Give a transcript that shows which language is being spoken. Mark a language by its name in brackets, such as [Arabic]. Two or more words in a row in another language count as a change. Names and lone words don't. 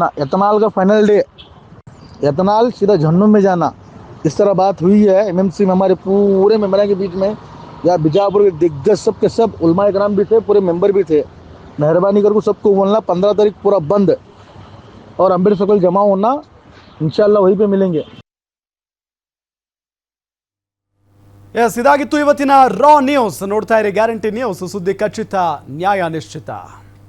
[Hindi] यत्नाल का [English] final day, [Hindi] यत्नाल सीधा जहन्नुम में जाना, इस तरह बात हुई है एमएमसी में। हमारे पूरे मेम्बर के बीच में या बीजापुर के दिग्गज सब के सब उलमा इकराम भी थे, पूरे मेंबर भी थे। मेहरबानी करके सबको बोलना 15 तारीख पूरा बंद और अम्बेडकर सर्कल जमा होना, इंशाल्लाह वहीं पे मिलेंगे। [Kannada] ಎಸ್, ಇದಾಗಿತ್ತು ಇವತ್ತಿನ ರಾ ನ್ಯೂಸ್. ನೋಡ್ತಾ ಇರಿ ಗ್ಯಾರಂಟಿ ನ್ಯೂಸ್, ಸುದ್ದಿ ಖಚಿತ, ನ್ಯಾಯ ನಿಶ್ಚಿತ.